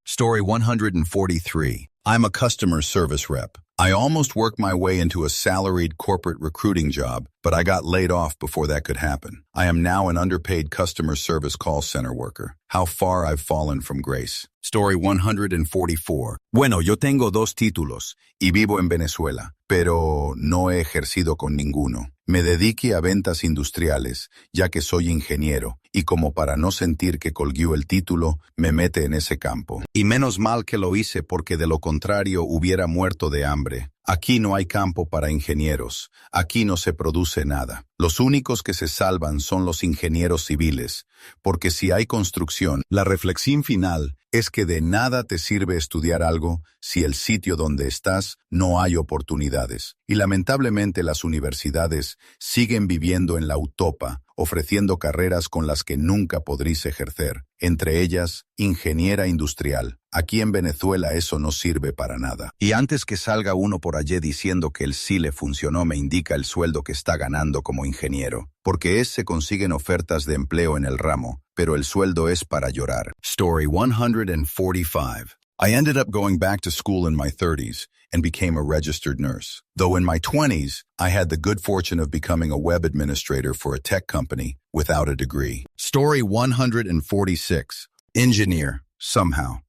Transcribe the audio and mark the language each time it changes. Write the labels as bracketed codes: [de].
[en] Story 143. I'm a customer service rep. I almost worked my way into a salaried corporate recruiting job, but I got laid off before that could happen. I am now an underpaid customer service call center worker. How far I've fallen from grace. Story 144. [es] Bueno, yo tengo 2 títulos y vivo en Venezuela, pero no he ejercido con ninguno. Me dediqué a ventas industriales, ya que soy ingeniero, y como para no sentir que colgué el título, me mete en ese campo. Y menos mal que lo hice porque de lo contrario hubiera muerto de hambre. Aquí no hay campo para ingenieros, aquí no se produce nada. Los únicos que se salvan son los ingenieros civiles, porque si hay construcción, la reflexión final es que de nada te sirve estudiar algo si el sitio donde estás no hay oportunidades. Y lamentablemente las universidades siguen viviendo en la utopa, ofreciendo carreras con las que nunca podréis ejercer, entre ellas, ingeniera industrial. Aquí en Venezuela eso no sirve para nada. Y antes que salga uno por allí diciendo que el sí le funcionó me indica el sueldo que está ganando como ingeniero, porque se consiguen ofertas de empleo en el ramo, pero el sueldo es para llorar. [en] Story 145. I ended up going back to school in my 30s and became a registered nurse. Though in my 20s, I had the good fortune of becoming a web administrator for a tech company without a degree. Story 146. Engineer. Somehow.